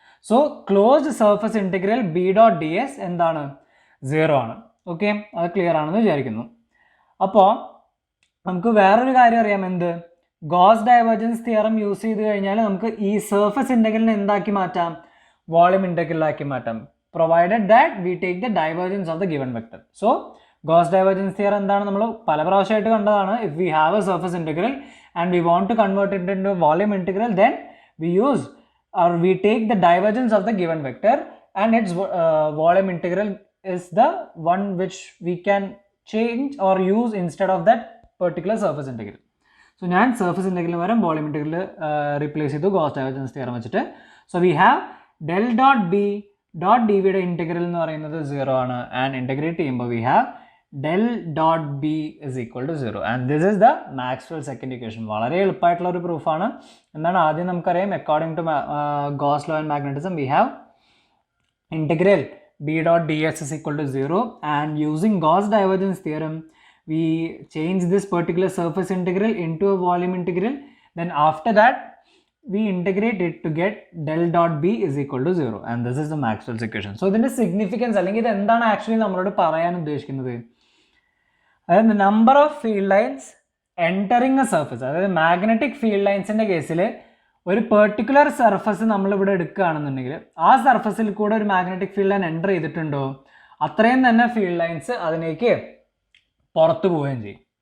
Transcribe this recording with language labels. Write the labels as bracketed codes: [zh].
[en] So closed surface integral b dot ds [ml] എന്താണ്, 0 ആണ്. Okay, അത് ക്ലിയർ ആണെന്ന് വിചാരിക്കുന്നു. അപ്പോൾ നമുക്ക് വേറൊരു കാര്യം അറിയാം, എന്ത്, ഗോസ് ഡൈവർജൻസ് തിയറം യൂസ് ചെയ്ത് കഴിഞ്ഞാൽ നമുക്ക് ഈ സർഫസ് ഇൻറ്റഗ്രലിനെ എന്താക്കി മാറ്റാം, വോളിയം ഇൻറ്റഗ്രലാക്കി മാറ്റാം, [en] Provided that we take the divergence of the given vector. [ml] So goes divergence theorem എന്താണ്, നമ്മൾ പല പ്രാവശ്യമായിട്ട് കണ്ടതാണ്. [en] If we have a surface integral and we want to convert it into volume integral, then we use or we take the divergence of the given vector and its volume integral is the one which we can change or use instead of that particular surface integral. So [ml] ഞാൻ surface integral വരെ volume integral replace ചെയ്തു goes divergence theorem വെച്ചിട്ട്. [en] So we have del dot b dot dv യുടെ integral [ml] എന്ന് പറയുന്നത് 0 ആണ്, [en] and integrate ചെയ്യുമ്പോൾ we have del dot b is equal to 0, and this is the Maxwell's second equation. [ml] വളരെ എളുപ്പമായിട്ടുള്ള ഒരു പ്രൂഫാണ്. എന്താണ് ആദ്യം നമുക്കറിയാം, [en] according to Gauss law and magnetism we have integral b dot ds is equal to 0, and using Gauss divergence theorem we change this particular surface integral into a volume integral. Then after that we integrate it to get del dot b is equal to 0, and this is the Maxwell's equation. [ml] So ഇതിന്റെ significance അല്ലെങ്കിൽ ഇത് എന്താണ് actually നമ്മളോട് പറയാൻ ഉദ്ദേശിക്കുന്നത്, അതായത് number of field lines entering A surface, അതായത് magnetic field ലൈൻസിൻ്റെ കേസിൽ ഒരു പെർട്ടിക്കുലർ സർഫസ് നമ്മളിവിടെ എടുക്കുകയാണെന്നുണ്ടെങ്കിൽ ആ സർഫസിൽ കൂടെ ഒരു മാഗ്നറ്റിക് ഫീൽഡ് ലൈൻ എൻ്റർ ചെയ്തിട്ടുണ്ടോ അത്രയും തന്നെ ഫീൽഡ് ലൈൻസ് അതിലേക്ക് പുറത്തു പോവുകയും ചെയ്യും.